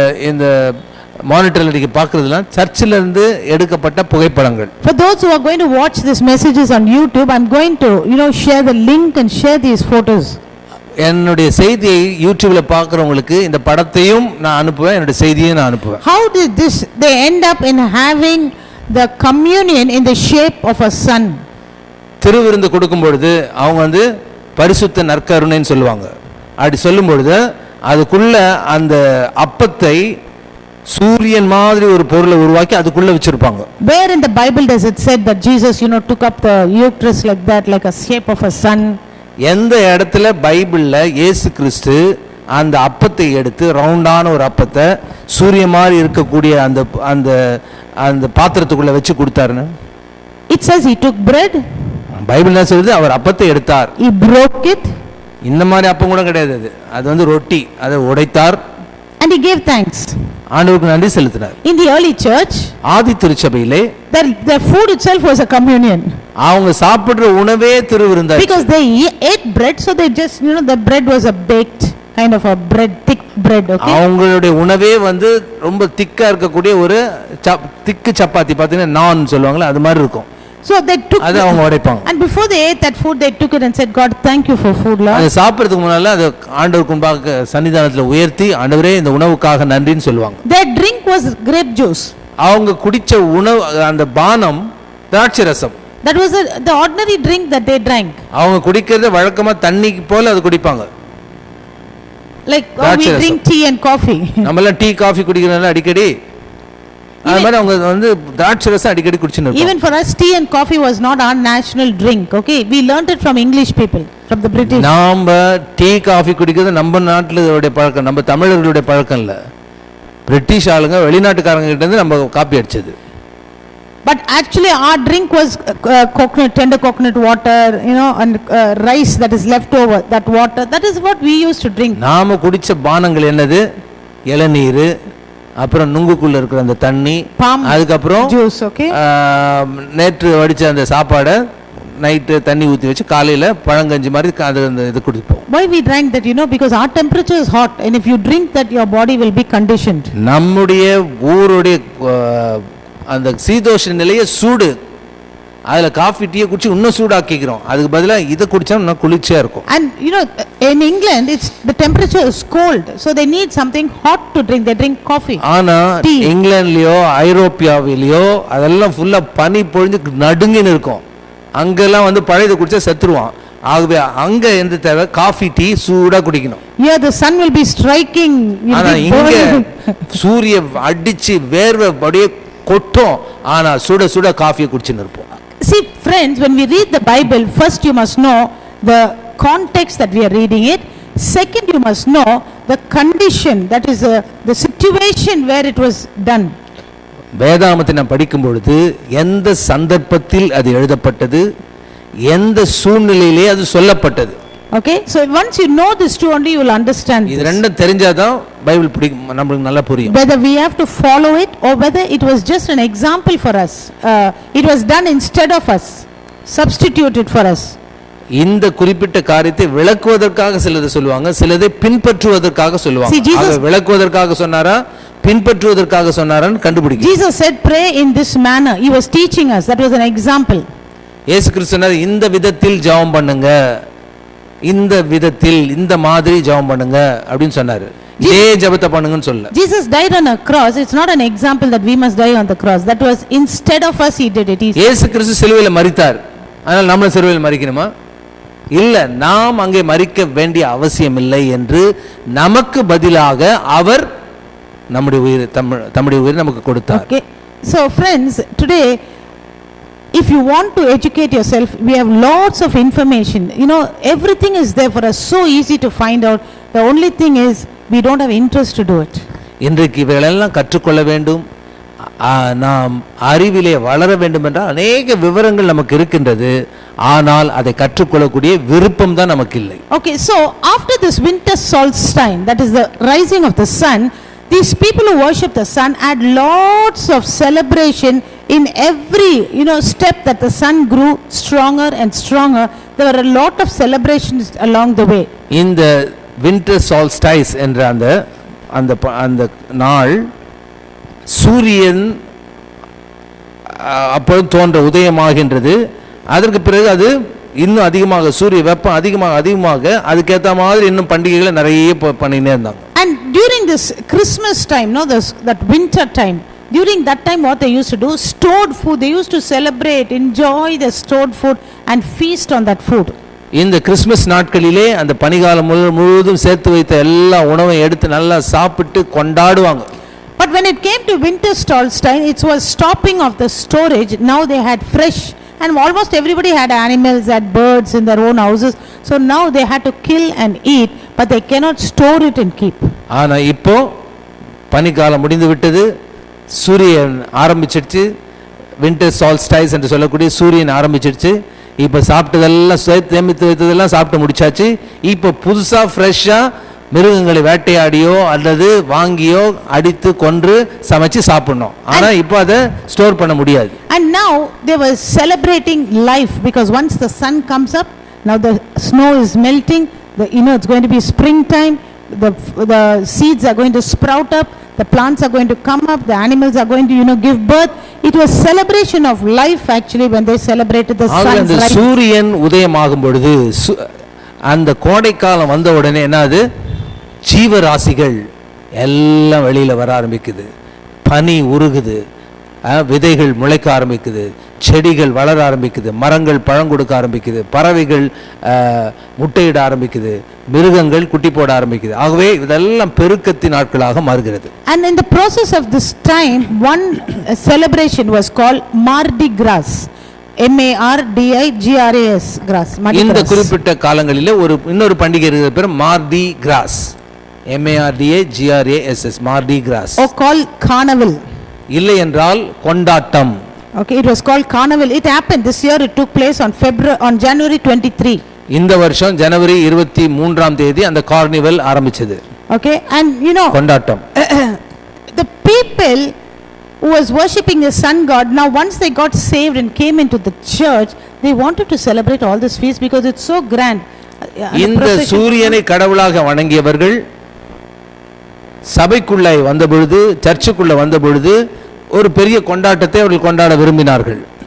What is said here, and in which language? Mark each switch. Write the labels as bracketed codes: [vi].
[ta] இந்த மானிட்டர்ல நீங்க பார்க்கிறதுலாம் சர்ச்சில இருந்து எடுக்கப்பட்ட புகைப்படங்கள். [en] For those who are going to watch these messages on YouTube, I'm going to share the link and share these photos. [ta] என்னுடைய செய்தியை யூடியூப்ல பார்க்கறவங்களுக்கு இந்த படத்தையும் நான் அனுப்புவேன், என்னுடைய செய்தியையும் நான் அனுப்புவேன். [en] How did they end up in having the communion in the shape of a sun? [ta] திருவிருந்து கொடுக்கும் பொழுது அவங்க வந்து பரிசுத்த நற்கருணைன்னு சொல்லுவாங்க. அப்படி சொல்லும் பொழுது அதுக்குள்ள அந்த அப்பத்தை சூரியன் மாதிரி ஒரு பொருளை உருவாக்கி அதுக்குள்ள வச்சிருப்பாங்க. [en] Where in the Bible does it said that Jesus took up the Eucharist like that, like a shape of a sun? [ta] எந்த இடத்துல பைபிள்ல இயேசு கிறிஸ்து அந்த அப்பத்தை எடுத்து ரவுண்டான ஒரு அப்பத்தை சூரிய மாதிரி இருக்கக்கூடிய அந்த அந்த அந்த பாத்திரத்துக்குள்ள வச்சு கொடுத்தாருன்னு? [en] It says he took bread. [ta] Bible என்ன சொல்லுது? அவர் அப்பத்தை எடுத்தார். [en] He broke it. [ta] இந்த மாதிரி அப்பம் கூட கிடையாது, அது வந்து ரொட்டி, அதை உடைத்தார். [en] And he gave thanks. [ta] ஆண்டவருக்கு நன்றி செலுத்தினார். [en] In the early church, [ta] ஆதி திருச்சபையிலே [en] the food itself was a communion. [ta] அவங்க சாப்பிடுற உணவே திருவிருந்தா. [en] Because they ate bread, so they just the bread was a baked kind of a bread, thick bread, okay? [ta] அவங்களுடைய உணவே வந்து ரொம்ப திக்கா இருக்கக்கூடிய ஒரு திக்கு சப்பாத்தி, பாத்தீங்கன்னா நான் சொல்லுவாங்கல அது மாதிரி இருக்கும். [en] So they took [ta] அது அவங்க உடைப்பாங்க. [en] And before they ate that food, they took it and said, God, thank you for food, Lord. [ta] அது சாப்பிடுறதுக்கு முன்னால அது ஆண்டவருக்கு முன்பாக சன்னிதானத்துல உயர்த்தி, ஆண்டவரே இந்த உணவுக்காக நன்றின்னு சொல்லுவாங்க. [en] Their drink was grape juice. [ta] அவங்க குடிச்ச உணவு, அந்த பானம் திராட்சை ரசம். [en] That was the ordinary drink that they drank. [ta] அவங்க குடிக்கிறது வழக்கமா தண்ணிக்கு போல அது குடிப்பாங்க. [en] Like we drink tea and coffee. [ta] நம்ம எல்லாம் டீ காஃபி குடிக்கிறனால அடிக்கடி அது மாதிரி அவங்க வந்து திராட்சை ரசம் அடிக்கடி குடிச்சுன்னு இருப்பாங்க. [en] Even for us, tea and coffee was not our national drink, okay? We learned it from English people, from the British. [ta] நாம டீ காஃபி குடிக்கிறது நம்ம நாட்டுடைய பழக்கம், நம்ம தமிழர்களுடைய பழக்கம் இல்ல. பிரிட்டிஷ் ஆளுங்க, வெளிநாட்டுக்காரங்க கிட்ட இருந்து நம்ம காப்பி அடிச்சது. [en] But actually our drink was coconut, tender coconut water, and rice that is left over, that water, that is what we used to drink. [ta] நாம குடிச்ச பானங்கள் என்னது? இளநீர், அப்புறம் நுங்குக்குள்ள இருக்கிற அந்த தண்ணி, அதுக்கப்புறம் [en] juice, okay, [ta] நேற்று வடிச்ச அந்த சாப்பாடு, நைட்டு தண்ணி ஊற்றி வச்சு காலையில் பழங்கஞ்சி மாதிரி அது அந்த இது குடிப்போம். [en] Why we drank that, you know, because our temperature is hot, and if you drink that, your body will be conditioned. [ta] நம்முடைய ஊருடைய அந்த சீதோஷ்ண நிலையை சூடு, அதில் காஃபி டீயை குடிச்சு இன்னும் சூடாக்கிக்கிறோம். அதுக்கு பதிலாக இதை குடித்தா இன்னும் குளிர்ச்சியாக இருக்கும். [en] And you know, in England, the temperature is cold, so they need something hot to drink. They drink coffee. [ta] ஆனால் இங்கிலாந்துலேயோ ஐரோப்பியாவிலேயோ அதெல்லாம் ஃபுல்லாக பனி பொழிஞ்சு நடுங்கின்னு இருக்கும். அங்கெல்லாம் வந்து பழையதை குடிச்சா செத்துருவான். ஆகவே அங்க எந்த தேவை, காஃபி டீ சூடா குடிக்கணும். [en] Here the sun will be striking. [ta] ஆனா இங்க சூரிய அடிச்சு வேர்வை அப்படியே கொட்டும், ஆனா சுட சுட காஃபியை குடிச்சுன்னு இருப்போம். [en] See friends, when we read the Bible, first you must know the context that we are reading it. Second, you must know the condition, that is the situation where it was done. [ta] வேதாகமத்தை நாம் படிக்கும் பொழுது எந்த சந்தர்ப்பத்தில் அது எழுதப்பட்டது, எந்த சூழ்நிலையிலே அது சொல்லப்பட்டது. [en] Okay, so once you know this two only, you will understand [ta] இது [en] this. [ta] ரெண்டும் தெரிஞ்சாதான் பைபிள் நமக்கு நல்லா புரியும். [en] Whether we have to follow it or whether it was just an example for us, it was done instead of us, substituted for us. [ta] இந்த குறிப்பிட்ட காரியத்தை விளக்குவதற்காக சிலதை சொல்லுவாங்க, சிலதை பின்பற்றுவதற்காக சொல்லுவாங்க. [en] See, Jesus- [ta] ஆக விளக்குவதற்காக சொன்னாரா பின்பற்றுவதற்காக சொன்னாரான்னு கண்டுபிடிக்க. [en] Jesus said pray in this manner. He was teaching us. That was an example. [ta] இயேசு கிறிஸ்து சொன்னார், இந்த விதத்தில் ஜெபம் பண்ணுங்க, இந்த விதத்தில் இந்த மாதிரி ஜெபம் பண்ணுங்க அப்படின்னு சொன்னாரு. இதே ஜெபத்தை பண்ணுங்கன்னு சொல்ல. [en] Jesus died on a cross. It's not an example that we must die on the cross. That was instead of us he did it. [ta] இயேசு கிறிஸ்து சிலுவையில் மரித்தார், ஆனால் நம்ம சிலுவையில் மரிக்கணுமா? இல்ல, நாம் அங்கே மரிக்க வேண்டிய அவசியம் இல்லை என்று நமக்கு பதிலாக அவர் நம்முடைய உயிர் தம்முடைய உயிரை நமக்கு கொடுத்தார். [en] Okay, so friends, today if you want to educate yourself, we have lots of information. You know, everything is there for us, so easy to find out. The only thing is we don't have interest to do it. [ta] இன்றைக்கு இவைகளெல்லாம் கற்றுக்கொள்ள வேண்டும், நாம் அறிவிலே வளர வேண்டும் என்றால் அநேக விவரங்கள் நமக்கு இருக்கின்றது, ஆனால் அதை கற்றுக்கொள்ளக்கூடிய விருப்பம் தான் நமக்கு இல்லை. [en] Okay, so after this winter solstice, that is the rising of the sun, these people who worship the sun had lots of celebration in every, you know, step that the sun grew stronger and stronger. There were a lot of celebrations along the way. [ta] இந்த winter solstice என்ற அந்த நாள் சூரியன் அப்பொழுது தோன்ற உதயமாகின்றது. அதற்கு பிறகு அது இன்னும் அதிகமாக சூரிய வெப்பம் அதிகமாக அதுக்கேற்ற மாதிரி இன்னும் பண்டிகைகளை நிறைய பண்ணினே இருந்தாங்க. [en] And during this Christmas time, no, that winter time, during that time what they used to do, stored food, they used to celebrate, enjoy the stored food and feast on that food. [ta] இந்த Christmas நாட்களிலே அந்த பனிகாலம் முழுவதும் சேர்த்து வைத்த எல்லா உணவையும் எடுத்து நல்லா சாப்பிட்டு கொண்டாடுவாங்க. [en] But when it came to winter solstice, it was stopping of the storage. Now they had fresh, and almost everybody had animals, had birds in their own houses. So now they had to kill and eat, but they cannot store it and keep. [ta] ஆனா இப்போ பனிகாலம் முடிந்து விட்டது, சூரியன் ஆரம்பிச்சிடுச்சு, winter solstice என்று சொல்லக்கூடிய சூரியன் ஆரம்பிச்சிடுச்சு. இப்போ சாப்பிட்டதெல்லாம் சேமித்து வைத்ததெல்லாம் சாப்பிட்டு முடிச்சாச்சு. இப்போ புதுசா ஃப்ரெஷ்ஷா மிருகங்களை வேட்டையாடியோ அல்லது வாங்கியோ அடித்து கொன்று சமைச்சு சாப்பிடணும். ஆனா இப்போ அதை ஸ்டோர் பண்ண முடியாது. [en] And now they were celebrating life, because once the sun comes up, now the snow is melting, it's going to be springtime, the seeds are going to sprout up, the plants are going to come up, the animals are going to give birth. It was celebration of life actually when they celebrated the sun's rise. [ta] சூரியன் உதயமாகும் பொழுது அந்த கோடைக்காலம் வந்த உடனே என்னது, ஜீவராசிகள் எல்லாம் வெளியில வர ஆரம்பிக்குது, பனி உருகுது, விதைகள் முளைக்க ஆரம்பிக்குது, செடிகள் வளர ஆரம்பிக்குது, மரங்கள் பழம் கொடுக்க ஆரம்பிக்குது, பறவைகள் முட்டையிட ஆரம்பிக்குது, மிருகங்கள் குட்டி போட ஆரம்பிக்குது. ஆகவே இதெல்லாம் பெருக்கத்தின் நாட்களாக மாறுகிறது. [en] And in the process of this time, one celebration was called Mardi Gras. MARDIGRAS grass. [ta] இந்த குறிப்பிட்ட காலங்களிலே இன்னொரு பண்டிகை இருக்கிற பேர் Mardi cross. MARDIGRAS, Mardi cross. [en] Or called Carnival. [ta] இல்லை என்றால் கொண்டாட்டம். [en] Okay, it was called Carnival. It happened this year. It took place on January 23. [ta] இந்த வருஷம் ஜனவரி 23ஆம் தேதி அந்த கார்னிவல் ஆரம்பிச்சது. [en] Okay, and [ta] கொண்டாட்டம். [en] the people who was worshipping the sun god, now once they got saved and came into the church, they wanted to celebrate all this feast because it's so grand. The [ta] இந்த [en] procession- [ta] சூரியனை கடவுளாக வணங்கியவர்கள் சபைக்குள்ளே வந்த பொழுது, சர்ச்சுக்குள்ள வந்த பொழுது ஒரு பெரிய கொண்டாட்டத்தை அவர்கள் கொண்டாட விரும்பினார்கள்.